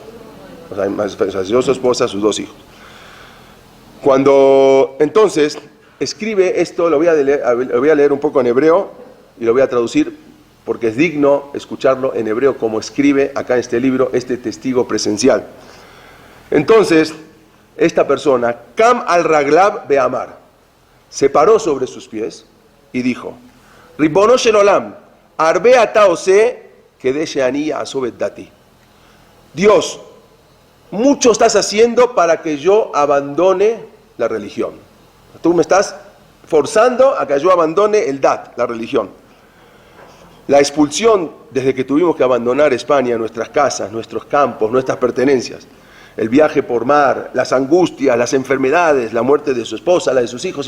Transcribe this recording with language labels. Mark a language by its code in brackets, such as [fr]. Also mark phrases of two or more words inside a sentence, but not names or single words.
[es] O sea, falleció su esposa, sus 2 hijos. Cuando entonces escribe esto, lo voy a leer un poco en hebreo y lo voy a traducir porque es digno escucharlo en hebreo como escribe acá en este libro este testigo presencial. Entonces, esta persona, [he] Kam al Raglab Beamar, [es] se paró sobre sus pies y dijo, [he] Ribono shel olam, arbe ata ose kedei sheani asobet dati. [es] Dios, mucho estás haciendo para que yo abandone la religión. Tú me estás forzando a que yo abandone el dat, la religión. La expulsión desde que tuvimos que abandonar España, nuestras casas, nuestros campos, nuestras pertenencias, el viaje por mar, las angustias, las enfermedades, la muerte de su esposa, la de sus hijos.